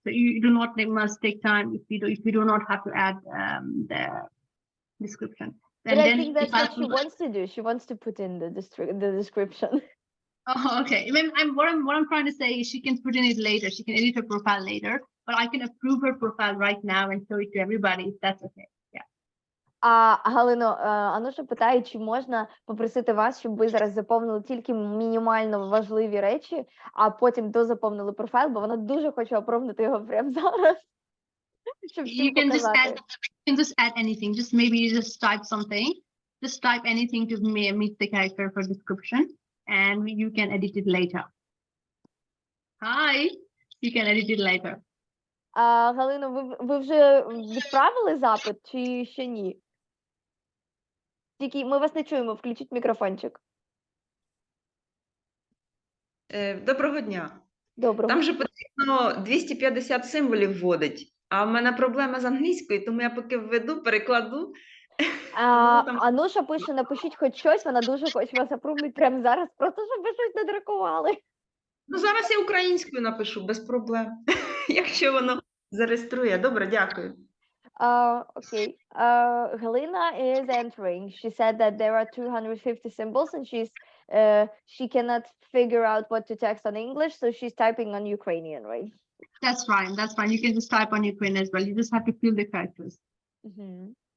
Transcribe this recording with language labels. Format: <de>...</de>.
<en>So you do not must take time if you do not have to add the description. But I think that's what she wants to do. She wants to put in the description. Oh, okay. What I'm trying to say is she can put in it later. She can edit her profile later, but I can approve her profile right now and show it to everybody if that's okay. Yeah.</en> <uk>Галино, Ануша питає, чи можна попросити вас, щоб ви зараз заповнили тільки мінімально важливі речі, а потім дозаповнили профайл, бо вона дуже хоче апрувнути його прямо зараз. Щоб всім показати.</uk> <en>You can just add anything. Just maybe you just type something. Just type anything to meet the character for description, and you can edit it later. Hi, you can edit it later.</en> <uk>Галино, ви вже відправили запит чи ще ні? Тільки ми вас не чуємо, включіть мікрофончик. Доброго дня. Доброго. Там же потрібно 250 символів вводить, а в мене проблема з англійською, тому я поки введу, перекладу. Ануша пише, напишіть хоч щось, вона дуже хоче вас апрувнути прямо зараз, просто щоб ви щось не друкували. Ну, зараз я українською напишу, без проблем, якщо воно зареєструє. Добре, дякую.</uk> <en>Okay. Galina is entering. She said that there are 250 symbols and she cannot figure out what to text on English, so she's typing on Ukrainian, right? That's fine. That's fine. You can just type on Ukrainian as well. You just have to fill the characters. Mm-hmm.</en>